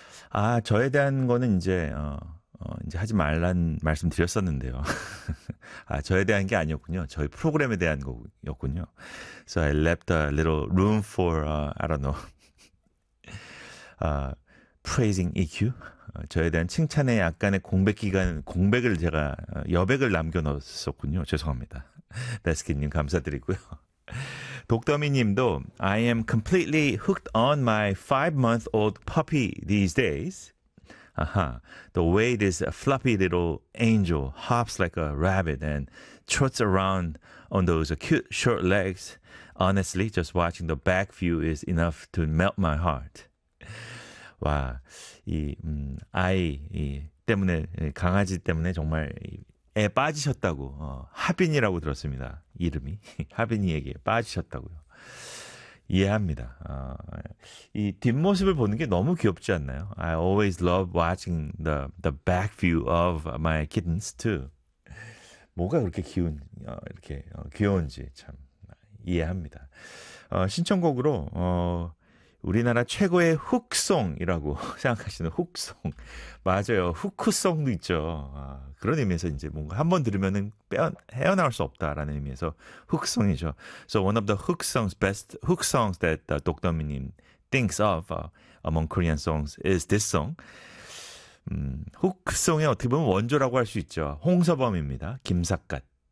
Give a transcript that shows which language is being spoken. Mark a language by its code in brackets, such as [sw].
[ko] 아, 저에 대한 거는 이제, 이제 하지 말란 말씀 드렸었는데요. 아, 저에 대한 게 아니었군요. 저희 프로그램에 대한 거였군요. [en] So I left a little room for, I don't know, praising EQ. [ko] 저에 대한 칭찬의 약간의 공백 기간, 공백을 제가, 여백을 남겨 놓았었군요. 죄송합니다. 베스킨님, 감사드리고요. [en] 독더미님도 I am completely hooked on my 5-month-old puppy these days. 아하, the way this fluffy little angel hops like a rabbit and trots around on those cute short legs. Honestly, just watching the back view is enough to melt my heart. [ko] 와, 이 아이 이 때문에 강아지 때문에 정말 에 빠지셨다고 하빈이라고 들었습니다. 이름이 하빈이에게 빠지셨다고요. 이해합니다. 이 뒷모습을 보는 게 너무 귀엽지 않나요? [en] I always love watching the back view of my kittens too. [ko] 뭐가 그렇게 귀운 이렇게 귀여운지 참 이해합니다. 신청곡으로 우리나라 최고의 훅송이라고 생각하시는 훅송 맞아요. 후크송도 있죠. 그런 의미에서 이제 뭔가 한번 들으면은 헤어나올 수 없다라는 의미에서 훅송이죠. [en] So one of the hook songs, best hook songs that 독더미님 thinks of among Korean songs is this song. [ko] 훅송의 어떻게 보면 원조라고 할수 있죠. 홍서범입니다. 김삿갓.